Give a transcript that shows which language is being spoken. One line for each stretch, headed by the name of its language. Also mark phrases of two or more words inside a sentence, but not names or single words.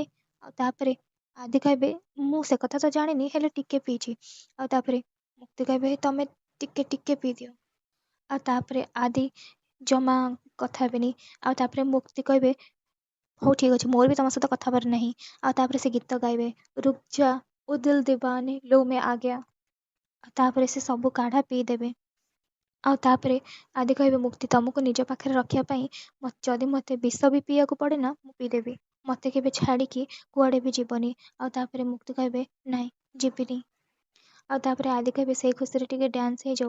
Odia: ଆଉ ତାପରେ ଆଦି କହିବେ ମୁଁ ସେ କଥା ତ ଜାଣିନି ହେଲେ ଟିକେ ପିଇଛି। ଆଉ ତାପରେ ମୁକ୍ତି କହିବେ ତମେ ଟିକେ ପିଇଦିଅ। ଆଉ ତାପରେ ଆଦି ଜମା କଥା ହେବେନି। ଆଉ ତାପରେ ମୁକ୍ତି କହିବେ ହଉ ଠିକ୍ ଅଛି ମୋର ବି ତମ ସହିତ କଥା ହବାର ନାହିଁ। ଆଉ ତାପରେ ସେ ଗୀତ ଗାଇବେ
Hindi: रुक जा ओ दिल दीवाने लो मैं आ गया।
Odia: ଆଉ ତାପରେ ସେ ସବୁ କାଢ଼ା ପିଇଦେବେ। ଆଉ ତାପରେ ଆଦି କହିବେ ମୁକ୍ତି ତମକୁ ନିଜ ପାଖରେ ରଖିବା ପାଇଁ ଯଦି ମୋତେ ବିଷ ବି ପିଇବାକୁ ପଡ଼େ ନା ମୁଁ ପିଇଦେବି। ମୋତେ କେବେ ଛାଡ଼ିକି କୁଆଡ଼େ ବି ଯିବନି। ଆଉ ତାପରେ ମୁକ୍ତି କହିବେ ନାଇଁ ଯିବିନି। ଆଉ ତାପରେ ଆଦି କହିବେ ସେଇ ଖୁସିରେ ଟିକେ ଡ୍ୟାନ୍ସ ହେଇଯାଉ।